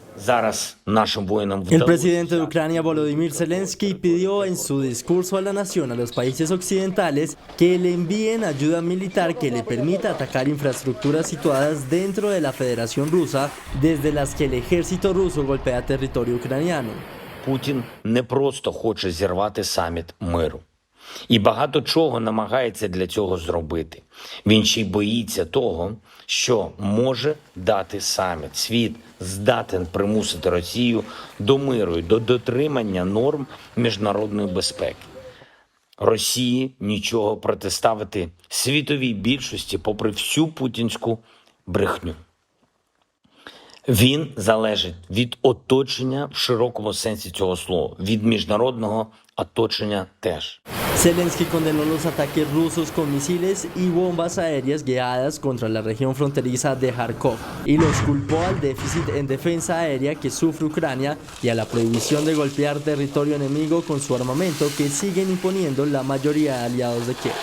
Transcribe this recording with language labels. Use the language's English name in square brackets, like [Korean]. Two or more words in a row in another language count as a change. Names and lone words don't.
[Spanish] El presidente de Ucrania, Volodymyr Zelensky, pidió en su discurso a la nación, a los países occidentales, que le envíen ayuda militar que le permita atacar infraestructuras situadas dentro de la Federación Rusa, desde las que el ejército ruso golpea territorio ucraniano. [Ukrainian] Путін не просто хоче зірвати саміт миру. І багато чого намагається для цього зробити. Він ще й боїться того, що може дати саміт. Світ здатен примусити Росію до миру і до дотримання норм міжнародної безпеки. Росії нічого протиставити світовій більшості попри всю путінську брехню. Він залежить від оточення в широкому сенсі цього слова, від міжнародного оточення теж. [Spanish] Zelensky condenó los ataques rusos con misiles y bombas aéreas guiadas contra la región fronteriza de Kharkov y los culpó al déficit en defensa aérea que sufre Ucrania y a la prohibición de golpear territorio enemigo con su armamento que siguen imponiendo la mayoría de aliados de Kiev.